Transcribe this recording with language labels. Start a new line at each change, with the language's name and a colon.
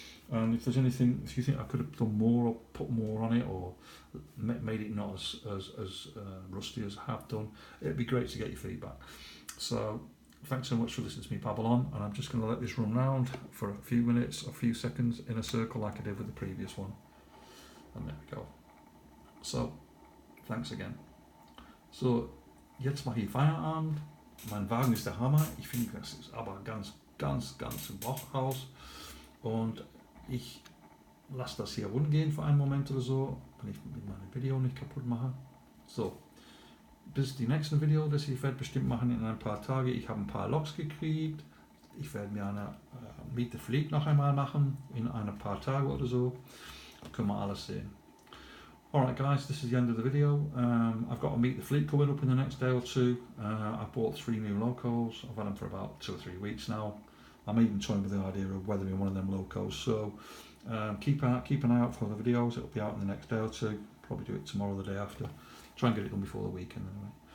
English: And if there's anything, if you think I could have done more or put more on it, or made it not as rusty as I have done, it'd be great to get your feedback. So thanks so much for listening to me babble on, and I'm just going to let this run round for a few minutes, a few seconds in a circle like I did with the previous one. And there we go. So, thanks again.
German: So, jetzt mache ich Feierabend. Mein Wagen ist der Hammer. Ich finde, das ist aber ganz im Bauch raus. Und ich lasse das hier rumgehen für einen Moment oder so, wenn ich mit meinem Video nicht kaputt mache. So, bis die nächsten Video, das ich werde bestimmt machen in ein paar Tagen. Ich habe ein paar Loks gekriegt. Ich werde mir eine Meet the Fleet noch einmal machen in ein paar Tagen oder so. Da können wir alles sehen.
English: Alright guys, this is the end of the video. I've got to Meet the Fleet coming up in the next day or 2. I've bought 3 new locos. I've had them for about 2 or 3 weeks now. I'm even toying with the idea of weathering one of them locos, so keep an eye out for the videos. It'll be out in the next day or 2, probably do it tomorrow or the day after. Try and get it done before the weekend anyway.